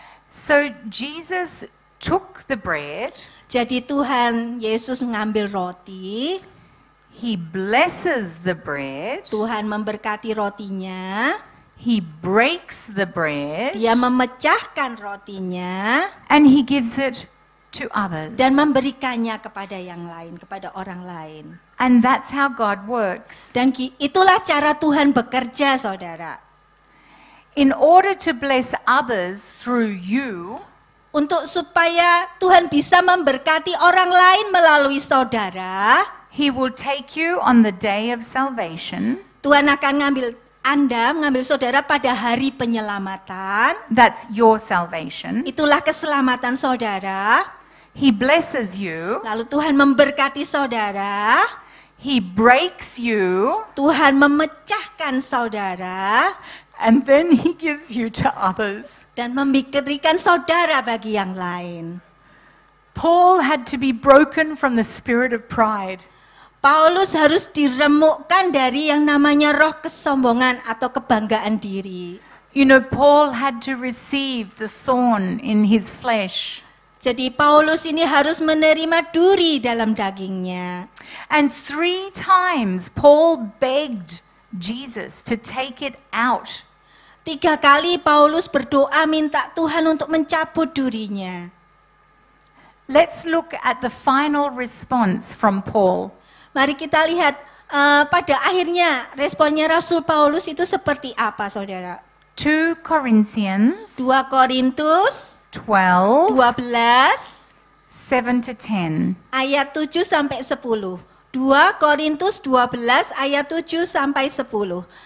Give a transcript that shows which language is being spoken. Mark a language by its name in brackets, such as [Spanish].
[English] So Jesus took the bread, [Indonesian] Jadi Tuhan Yesus mengambil roti, [English] he blesses the bread, [Indonesian] Tuhan memberkati rotinya, [English] he breaks the bread, [Indonesian] dia memecahkan rotinya, [English] and he gives it to others. [Indonesian] dan memberikannya kepada yang lain, kepada orang lain. [English] And that's how God works. [Indonesian] Dan itulah cara Tuhan bekerja, saudara. [English] In order to bless others through you, [Indonesian] Untuk supaya Tuhan bisa memberkati orang lain melalui saudara, [English] he will take you on the day of salvation. [Indonesian] Tuhan akan mengambil saudara pada hari penyelamatan. [English] That's your salvation. [Indonesian] Itulah keselamatan saudara. [English] He blesses you. [Indonesian] Lalu Tuhan memberkati saudara. [English] He breaks you. [Indonesian] Tuhan memecahkan saudara. [English] And then he gives you to others. [Indonesian] Dan memberikan saudara bagi yang lain. [English] Paul had to be broken from the spirit of pride. [Indonesian] Paulus harus diremukkan dari yang namanya roh kesombongan atau kebanggaan diri. [English] You know, Paul had to receive the thorn in his flesh. [Indonesian] Jadi Paulus ini harus menerima duri dalam dagingnya. [English] And 3 times Paul begged Jesus to take it out. [Indonesian] 3 kali Paulus berdoa minta Tuhan untuk mencabut durinya. [English] Let's look at the final response from Paul. [Indonesian] Mari kita lihat pada akhirnya responnya Rasul Paulus itu seperti apa, saudara? [English] 2 Corinthians [Indonesian] 2 Korintus [English] 12, [Indonesian] 12 [English] 7 to 10. [Indonesian] ayat 7 sampai 10. 2 Korintus 12 ayat 7 sampai 10.